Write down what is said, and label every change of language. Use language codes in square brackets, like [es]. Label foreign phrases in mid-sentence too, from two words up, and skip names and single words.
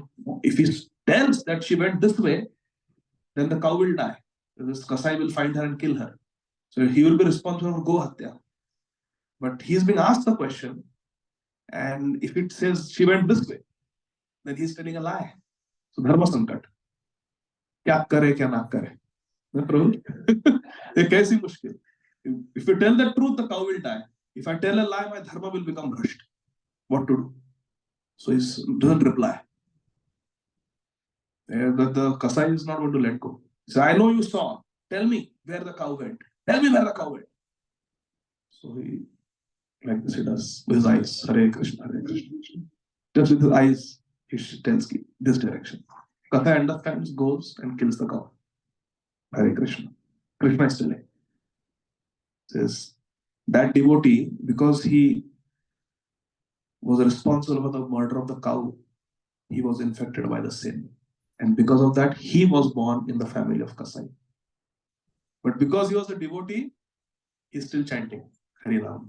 [en] If he tells that she went this way, then the cow will die. This Kasai will find her and kill her. So he will be responsible for [hi] गो हत्या. [en] But he's been asked the question, and if it says she went this way, then he's telling a lie. [hi] So धर्म संकट। क्या करे, क्या न करे. [en] If you tell the truth, the cow will die. If I tell a lie, my dharma will become brushed. What to do? So he doesn't reply. The Kasai is not going to let go. He says, I know you saw. Tell me where the cow went. Tell me where the cow went. So he, like this, he does with his eyes. Hare Krishna, Hare Krishna. Just with his eyes, he tells this direction. Kasai understands, goes and kills the cow. Hare Krishna. Krishna is telling. Says that devotee, because he was responsible for the murder of the cow, he was infected by the sin. And because of that, he was born in the family of Kasai. But because he was a devotee, he's still chanting Harinam.